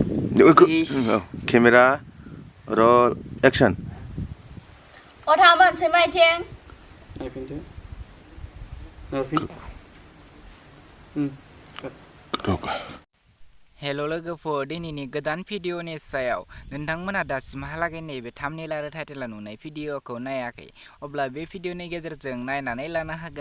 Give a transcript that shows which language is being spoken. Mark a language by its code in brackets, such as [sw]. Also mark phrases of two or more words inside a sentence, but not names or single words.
[en] Camera roll action. thảo mận sẽ mai thiên. [brx] Hello लोगोफोर दिनैनि गोदान भिडिअनि सायाव नोंथांमोना दासिमहालागै नैबे थाम्बनेल आरो टाइटेल नुनाय भिडिअखौ नायाखै अब्ला बे भिडिअनि गेजेरजों नायनानै लानो हागोन